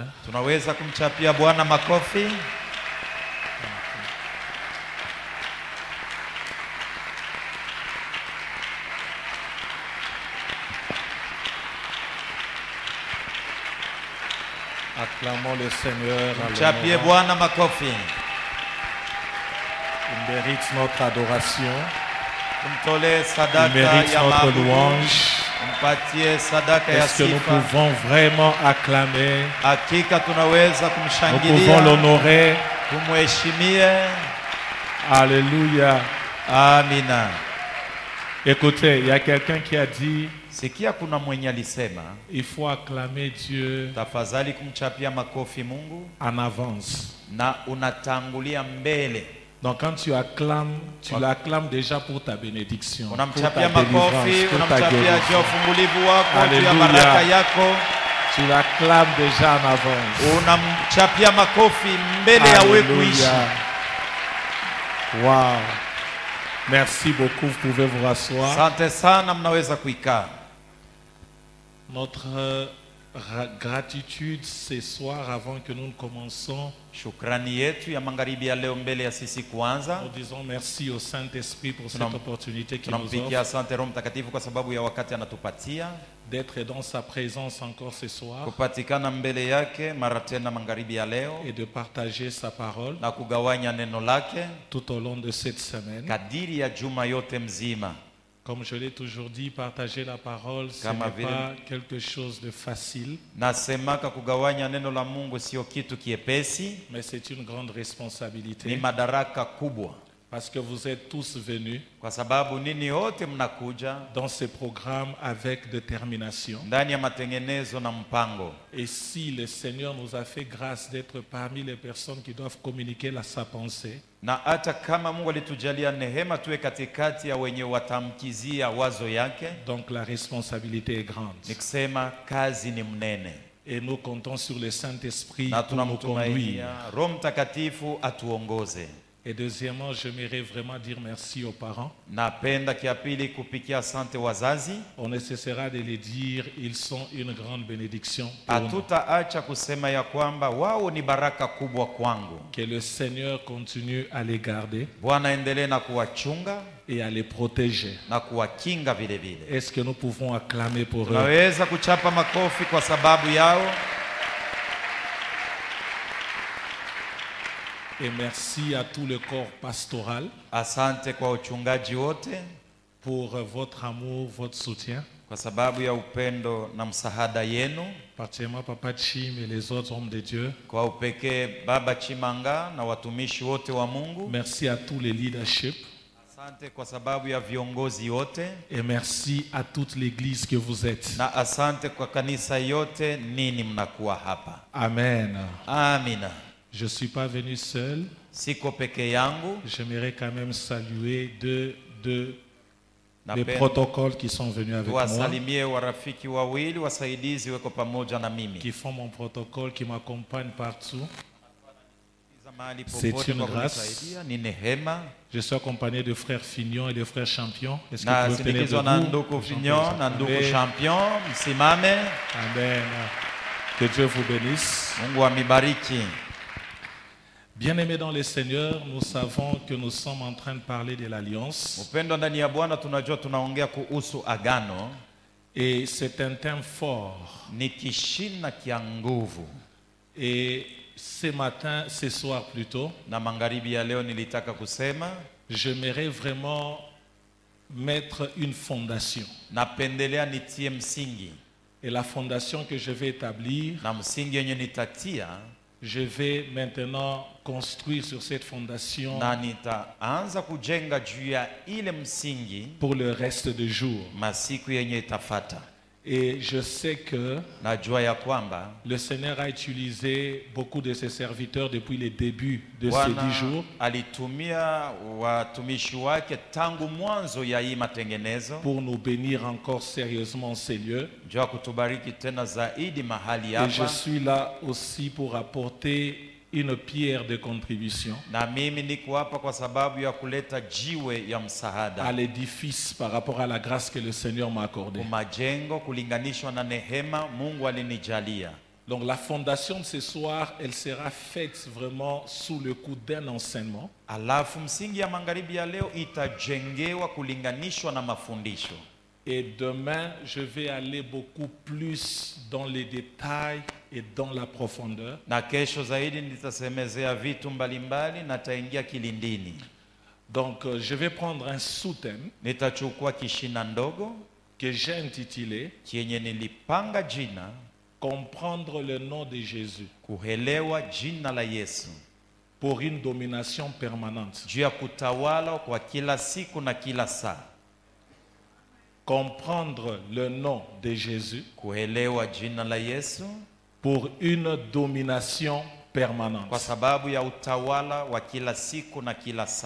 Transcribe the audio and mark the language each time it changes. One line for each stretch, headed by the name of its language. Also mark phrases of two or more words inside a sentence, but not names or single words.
Swahili: Tunaweza kumchapia Bwana makofi.
French: Acclamons le Seigneur.
Swahili: Kumchapie Bwana makofi.
French: Il mérite notre adoration.
Swahili: Kumtole sadaka
French: Il mérite
Swahili: ya
French: notre
Swahili: mabudu.
French: louange. Est-ce que nous pouvons vraiment acclamer?
Swahili: Hakika tunaweza
French: Nous
Swahili: kumshangilia,
French: pouvons l'honorer.
Swahili: kumheshimia.
French: Alléluia.
Swahili: Amina.
French: Écoutez, il y a quelqu'un qui a dit,
Swahili: Sikia kuna mwenye alisema,
French: il faut acclamer Dieu
Swahili: tafadhali kumchapia makofi Mungu
French: en avance.
Swahili: na unatangulia mbele.
French: Donc quand tu acclames, tu l'acclames déjà pour ta bénédiction, pour ta
Swahili: Unamchapia
French: délivrance,
Swahili: makofi,
French: pour ta
Swahili: unamchapia juu ya
French: guérison.
Swahili: ufungulivu wako, juu ya
French: Alléluia.
Swahili: baraka yako.
French: Tu l'acclames déjà en avance.
Swahili: Unamchapia makofi mbele ya wewe kuishi.
French: Alléluia. Wow. Merci beaucoup, vous pouvez vous rasseoir.
Swahili: Asante sana, mnaweza kuikaa.
French: Notre gratitude ce soir, avant que nous ne commençons,
Swahili: Shukrani yetu ya magharibi ya leo mbele ya sisi kuanza.
French: nous disons merci au Saint-Esprit pour cette opportunité qu'il nous
Swahili: Tunampigia
French: offre
Swahili: asante Roho Mtakatifu kwa sababu ya wakati anatupatia
French: d'être dans sa présence encore ce soir
Swahili: kupatikana mbele yake mara tena magharibi ya leo
French: et de partager sa parole
Swahili: na kugawanya neno lake
French: tout au long de cette semaine.
Swahili: kadiri ya juma yote mzima.
French: Comme je l'ai toujours dit, partager la parole, ce
Swahili: Kama
French: n'est
Swahili: vile
French: pas quelque chose de facile,
Swahili: Nasemaka kugawanya neno la Mungu sio kitu kiepesi,
French: mais c'est une grande
Swahili: ni
French: responsabilité
Swahili: madaraka kubwa,
French: parce que vous êtes tous venus
Swahili: kwa sababu nini wote mnakuja
French: dans ce programme avec détermination.
Swahili: ndani ya matengenezo na mpango.
French: Et si le Seigneur nous a fait grâce d'être parmi les personnes qui doivent communiquer sa pensée,
Swahili: Na hata kama Mungu alitujalia neema tuwe katikati ya wenye watamkizia wazo yake,
French: donc la responsabilité est grande.
Swahili: ni kusema kazi ni mnene,
French: Et nous comptons sur le Saint-Esprit
Swahili: na
French: pour nous conduire.
Swahili: tunamtumainia Roho Mtakatifu atuongoze.
French: Et deuxièmement, j'aimerais vraiment dire merci aux parents.
Swahili: Napenda kia pili kupikia asante wazazi.
French: On ne cessera de les dire, ils sont une grande bénédiction pour nous.
Swahili: Hatutaacha kusema ya kwamba wao ni baraka kubwa kwangu.
French: Que le Seigneur continue à les garder
Swahili: Bwana endelee na kuwachunga
French: et à les protéger.
Swahili: na kuwakinga vile vile.
French: Est-ce que nous pouvons acclamer pour eux?
Swahili: Tunaweza kuchapa makofi kwa sababu yao.
French: Et merci à tout le corps pastoral
Swahili: Asante kwa uchungaji wote
French: pour votre amour, votre soutien.
Swahili: kwa sababu ya upendo na msaada yenu.
French: Particulièrement Papa Chim et les autres hommes de Dieu.
Swahili: Kwa upekee Baba Chimanga na watumishi wote wa Mungu.
French: Merci à tous les leadership.
Swahili: Asante kwa sababu ya viongozi wote.
French: Et merci à toute l'église que vous êtes.
Swahili: Na asante kwa kanisa yote nini mnakuwa hapa.
French: Amen.
Swahili: Amina.
French: Je ne suis pas venu seul.
Swahili: Siko peke yangu.
French: J'aimerais quand même saluer deux les protocoles qui sont venus avec moi.
Swahili: Wasalimie warafiki wawili wasaidizi weko pamoja na mimi.
French: Qui font mon protocole, qui m'accompagnent partout. C'est une grâce. Je suis accompagné de frères Fignon et de frères Champion. Est-ce que vous pouvez tenir debout? Amen. Que Dieu vous bénisse. Bien-aimés dans le Seigneur, nous savons que nous sommes en train de parler de l'alliance. Et c'est un thème fort. Et ce matin, ce soir plutôt,
Swahili: na magharibi ya leo nilitaka kusema,
French: j'aimerais vraiment mettre une fondation.
Swahili: napendelea nitie msingi.
French: Et la fondation que je vais établir,
Swahili: na msingi yenye nitatia,
French: je vais maintenant construire sur cette fondation
Swahili: na nitaanza kujenga juu ya ile msingi
French: pour le reste des jours.
Swahili: masiku yenye itafata.
French: Et je sais que
Swahili: Najua ya kwamba
French: le Seigneur a utilisé beaucoup de ses serviteurs depuis le début de ces
Swahili: Bwana
French: 10 jours
Swahili: alitumia watumishi wake tangu mwanzo ya hii matengenezo
French: pour nous bénir encore sérieusement ces lieux.
Swahili: juu ya kutubariki tena zaidi mahali
French: Et je
Swahili: hapa.
French: suis là aussi pour apporter une pierre de contribution
Swahili: Na mimi niko hapa kwa sababu ya kuleta jiwe ya
French: à
Swahili: msaada
French: l'édifice par rapport à la grâce que le Seigneur m'a accordée.
Swahili: kumajengo kulinganishwa na nehema Mungu alinijalia.
French: Donc la fondation de ce soir, elle sera faite vraiment sous le coup d'un enseignement.
Swahili: Alafu msingi ya magharibi ya leo itajengewa kulinganishwa na mafundisho.
French: Et demain, je vais aller beaucoup plus dans les détails et dans la profondeur.
Swahili: Na kesho zaidi nitasemezea vitu mbalimbali na taingia kilindini.
French: Donc je vais prendre un sous-thème
Swahili: Nitachukua kishina ndogo
French: que j'ai intitulé
Swahili: chenye nilipanga jina
French: Comprendre le nom de Jésus
Swahili: kuelewa jina la Yesu
French: pour une domination permanente.
Swahili: juu ya kutawala kwa kila siku na kila saa.
French: Comprendre le nom de Jésus
Swahili: Kuelewa jina la Yesu
French: pour une domination permanente.
Swahili: kwa sababu ya utawala wa kila siku na kila saa.